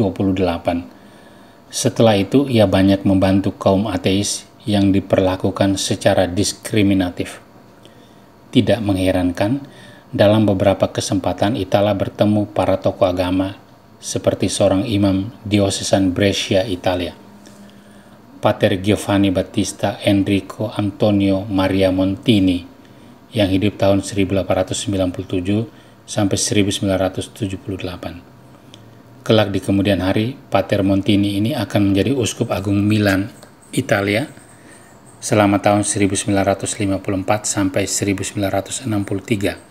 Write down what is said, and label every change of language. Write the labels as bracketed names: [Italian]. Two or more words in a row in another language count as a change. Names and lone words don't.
[Indonesian] Setelah itu, ia banyak membantu kaum ateis yang diperlakukan secara diskriminatif. Tidak mengherankan, dalam beberapa kesempatan Itala bertemu para tokoh agama seperti seorang imam diosesan Brescia, Italia, Pater Giovanni Battista Enrico Antonio Maria Montini yang hidup tahun 1897 sampai 1978. Kelak di kemudian hari, Pater Montini ini akan menjadi Uskup Agung Milan, Italia selama tahun 1954 sampai 1963.